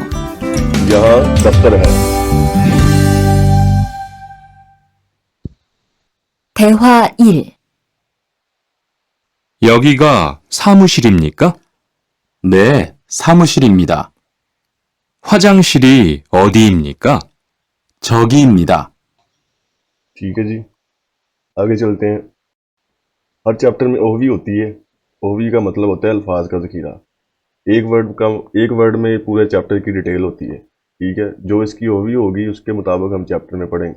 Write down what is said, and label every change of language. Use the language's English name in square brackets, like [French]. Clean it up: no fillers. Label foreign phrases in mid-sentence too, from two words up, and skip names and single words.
[Hindi] यहाँ दफ्तर है। [Korean] 대화 1. 여기가 사무실입니까? 네, 사무실입니다. 화장실이 어디입니까? 저기입니다. [Hindi] ठीक है जी, आगे चलते हैं। हर चैप्टर में ओहवी होती है। ओहवी का मतलब होता है अल्फाज का जखीरा। एक वर्ड में पूरे चैप्टर की डिटेल होती है। ठीक है, जो इसकी ओहवी होगी उसके मुताबिक हम चैप्टर में पढ़ेंगे।